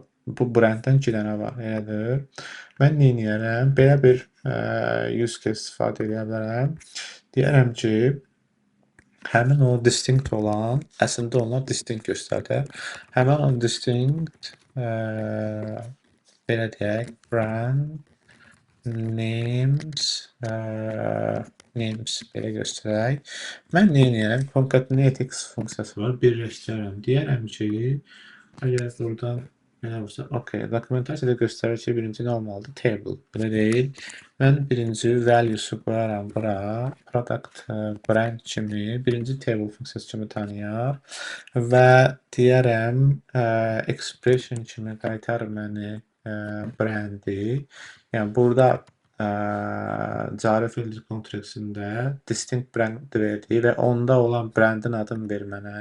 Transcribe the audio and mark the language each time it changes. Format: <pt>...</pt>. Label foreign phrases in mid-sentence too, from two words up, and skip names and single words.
<az>Bu branddən 2 dənə var, elədir. Mən nə edərəm? Belə bir</az> <en>use case</en> <az>istifadə edə bilərəm. Deyərəm ki, həmin o distinct olan, əslində onlar distinct göstərdir. Həmin o distinct, belə deyək,</az> <en>brand, names</en> <az>belə göstərək. Mən nə edərəm? Concatenate funksiyası var, birləşdirərəm. Deyərəm ki, əgər buradan belə olsa, okay, dokumentasiyada göstərir ki, birinci nə olmalıdır? Table. Belə deyil. Mən birinci value'su qoyaram bura.</az> <en>Product brand</en> <az>kimi, birinci table funksiyası kimi tanıyar. Və deyərəm, expression kimi qaytar məni brandi. Yəni, burada cari filtr kontraksında</az> <en>distinct brand</en> <az>verdi və onda olan brandin adını ver mənə.</az>